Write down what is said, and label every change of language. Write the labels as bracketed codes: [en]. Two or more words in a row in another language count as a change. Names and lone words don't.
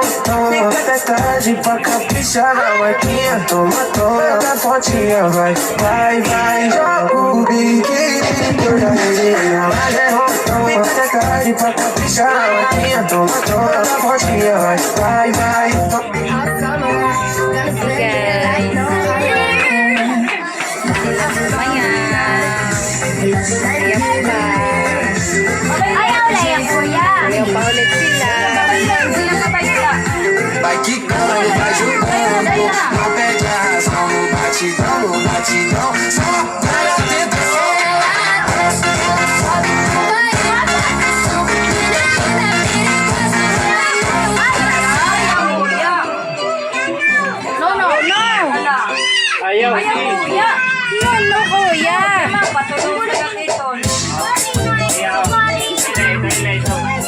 [pt] Fica até tarde pra caprichar na marquinha. Toma da fotinha, vai, vai, vai. Joga o biquíni que eu já resenhei na lajeirão. Fica até tarde pra caprichar na marquinha. Toma da fotinha, vai, vai, vai. [tl] Ayaw na yan, kuya. Ayaw pa ulit sila. [pt] Vai quicando, vai jogando. Não perde a razão no batidão, no batidão. Só vai tentando. [en] No, no, no. [tl] Ayaw. Kuya. No, kuya. Patulong mo na dito. Ayaw. Dali, ito.